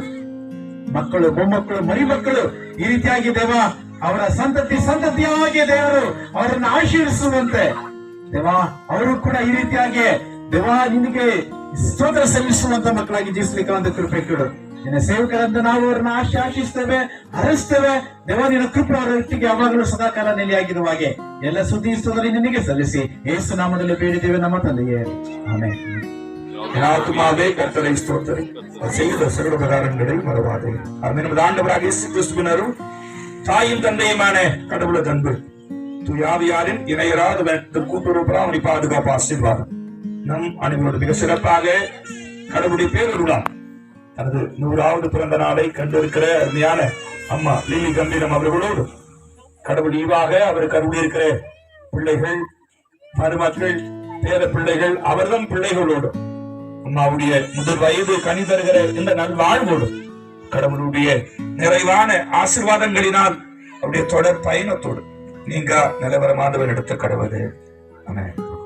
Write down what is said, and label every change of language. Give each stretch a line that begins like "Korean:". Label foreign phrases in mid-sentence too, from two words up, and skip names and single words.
Kannada: ಮಕ್ಕಳು, ಮೊಮ್ಮಕ್ಕಳು, ಮರಿಮಕ್ಕಳು ಈ ರೀತಿಯಾಗಿ ದೇವಾ ಅವರ ಸಂತತಿಯಾಗಿ ದೇವರು ಅವರನ್ನು ಆಶೀರ್ವಿಸುವಂತೆ ದೇವಾ ಅವರು ಕೂಡ ಈ ರೀತಿಯಾಗಿ ದೇವಾ ನಿನಗೆ ಸ್ತೋತ್ರ ಸಲ್ಲಿಸುವಂತ ಮಕ್ಕಳಾಗಿ ಜೀವಿಸಲಿಕ್ಕೆ ಕೃಪೆ ಕೊಡು. ನಿನ್ನ ಸೇವಕರಂತ ನಾವು ಅವರನ್ನ ಆಶಿಸ್ತೇವೆ, ಹರಿಸ್ತೇವೆ. ದೇವ ನಿನ್ನ ಕೃಪೆ ಅವರ ಒಟ್ಟಿಗೆ ಯಾವಾಗಲೂ ಸದಾಕಾಲ ನೆಲೆಯಾಗಿರುವ ಹಾಗೆ ಎಲ್ಲ ಸುದ್ದಿ ಸ್ತೋತ್ರ ನಿನಗೆ ಸಲ್ಲಿಸಿ ಯೇಸು ನಾಮದಲ್ಲಿ ಬೇಡಿದ್ದೇವೆ ನಮ್ಮ ತಂದೆಯೇ, ಆಮೆನ್.
Tamil: ஆத்மாவே கர்த்தரை ஸ்தோத்திரி, செய்த சகல உபகாரங்களை மறவாதே. நமது ஆண்டவராக இயேசு கிறிஸ்துவினரும் தாயும் தந்தையுமான கடவுளது அன்பு, தூயாவியாரின் இணையராத கூட்டுறவு பராமரி பாதுகாப்பு ஆசீர்வாதம் நம் அனைவரோடு மிக சிறப்பாக கடவுளுடைய பேருருளாம் தனது 100வது பிறந்த நாளை கண்டிருக்கிற அருமையான அம்மா லில்லி கம்பீரம் அவர்களோடு கடவுள் ஈவாக அவருக்கு அருள் இருக்கிற பிள்ளைகள், மருமக்கள், பேர பிள்ளைகள், அவர்தம் பிள்ளைகளோடு அம்மாவுடைய முதல் வயது கனி தருகிற இந்த நல்வாழ்வோடு கடவுளுடைய நிறைவான ஆசீர்வாதங்களினால் அவருடைய தொடர் பயணத்தோடு நீங்க நிலவரமானவர் எடுத்த கடவுளே, ஆமென்.